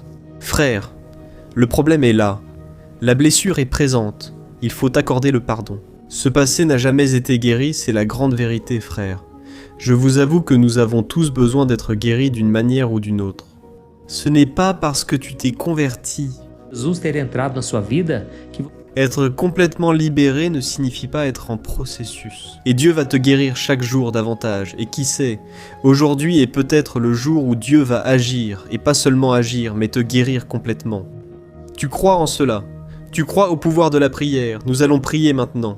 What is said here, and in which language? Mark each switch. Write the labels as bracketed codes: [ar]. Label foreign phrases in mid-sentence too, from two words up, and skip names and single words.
[fr] Frère, le problème est là. La blessure est présente. Il faut accorder le pardon. Ce passé n'a jamais été guéri, c'est la grande vérité, frère. Je vous avoue que nous avons tous besoin d'être guéris d'une manière ou d'une autre. Ce n'est pas parce que tu t'es converti. [pt] Jesus ter entrado na sua vida que [fr] Être complètement libéré ne signifie pas être en processus. Et Dieu va te guérir chaque jour davantage. Et qui sait, aujourd'hui est peut-être le jour où Dieu va agir, et pas seulement agir, mais te guérir complètement. Tu crois en cela. Tu crois au pouvoir de la prière. Nous allons prier maintenant.